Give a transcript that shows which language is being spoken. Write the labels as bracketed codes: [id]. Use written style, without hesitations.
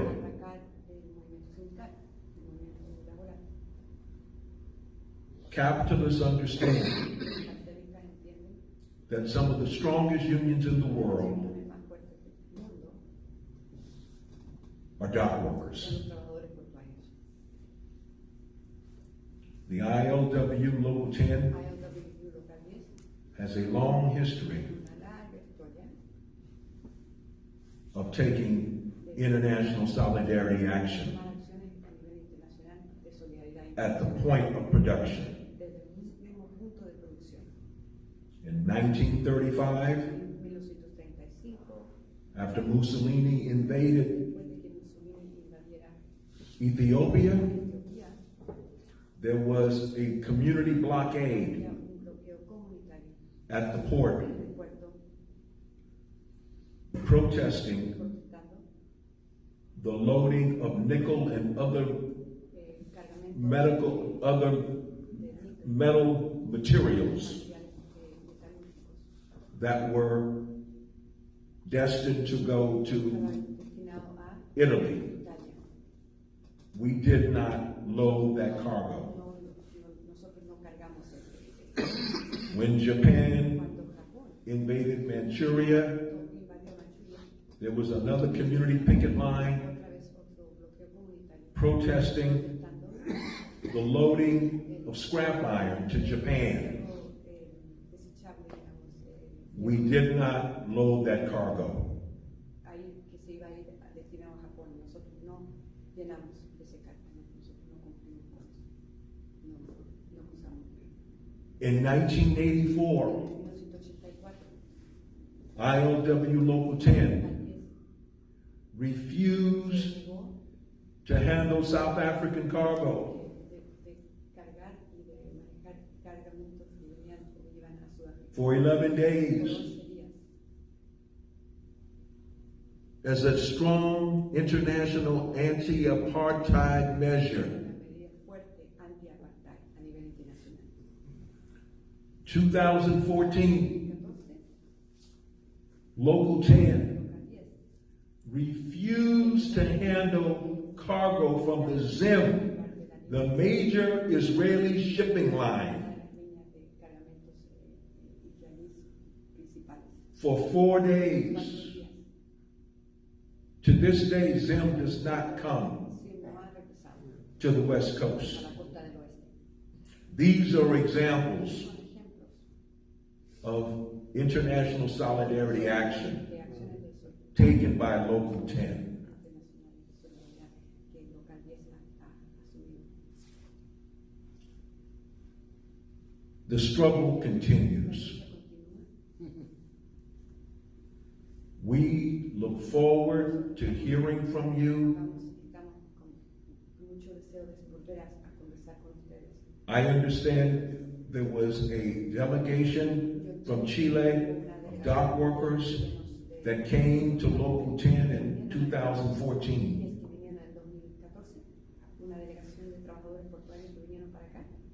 [es] atacar el movimiento sindical, el movimiento laboral. [en] Capitalists understand [es] Los capitalistas entienden [en] that some of the strongest unions in the [es] que las [en] world [es] uniones más fuertes del mundo [en] are dock [es] son [en] workers. [es] los trabajadores portuarios. [en] The ILW Local 10 [es] ILWU local 10 [en] has a long history [es] una larga historia [en] of taking international solidarity action [es] tomar acciones a nivel internacional de solidaridad [en] at the point of production. [es] desde el mismo punto de producción. [en] In 1935, [es] En 1935, [en] after Mussolini invaded [es] después de que Mussolini invadiera [en] Ethiopia, [es] Etiopía, [en] there was a community blockade [es] había un bloqueo comunitario [en] at the port [es] en el puerto [en] protesting [es] protestando [en] the loading of nickel and other [es] cargamentos [en] other [es] de níquel, [en] metal materials [es] materiales metalúrgicos [en] that were destined to go to [es] estaban destinados a [en] Italy. [es] Italia. [en] We did not load that cargo. [es] Nosotros no cargamos el [en] When Japan [es] Cuando Japón [en] invaded Manchuria, [es] invadió Manchuria, [en] there was another community picket line [es] otra vez otro bloqueo comunitario [en] protesting [es] protestando [en] the loading of scrap iron to Japan. [es] desechable, digamos, [en] We did not load that cargo. [es] ahí que se iba a ir destinado a Japón. Nosotros no llenamos ese cargo, nosotros no cumplimos con eso, no usamos. [en] In 1984, [es] En 1984, [en] ILW Local 10 refused [es] llegó [en] to handle South African cargo. [es] de cargar y de manejar cargamentos que venían o que iban a Sudáfrica. [en] For 11 [es] Por [en] days [es] 11 días. [en] as a strong international anti-apartheid measure. [es] Una medida fuerte anti-apartheid a nivel internacional. [en] 2014, [es] 2014, [en] Local 10 [es] local 10 [en] refused to handle cargo from the ZIM, the major Israeli shipping line, [es] las líneas de cargamentos israelíes principales. [en] for 4 [es] 4 [en] days. [es] días. [en] To this day, ZIM does not come [es] Sí, no han regresado [en] to the West [es] a [en] Coast. [es] la costa del oeste. [en] These are examples [es] Son ejemplos [en] of international solidarity action [es] de acciones de solidaridad [en] taken by Local 10. [es] internacional de solidaridad que el local 10 ha asumido. [en] The struggle continues. [es] La lucha continúa. [en] We look forward to hearing from you. [es] Estamos con mucho deseo de volver a conversar con ustedes. [en] I understand there was a delegation from Chile of dock workers that came to Local 10 in 2014. [es] Es que vinieron en el 2014, una delegación de trabajadores portuarios que vinieron para acá.